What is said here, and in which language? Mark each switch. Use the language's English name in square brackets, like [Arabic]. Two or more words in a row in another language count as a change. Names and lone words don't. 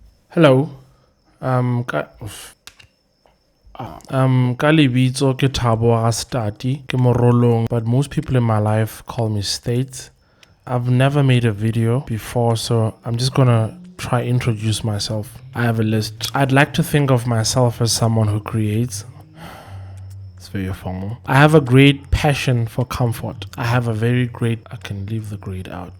[Southern Sotho] Hello. Ka lebitso ke Thabo Rastati ke morolong, [English] but most people in my life call me State. I've never made a video before, so I'm just gonna try introduce myself. I have a list. I'd like to think of myself as someone who creates. It's very formal. I have a great passion for comfort. I can leave the grade out.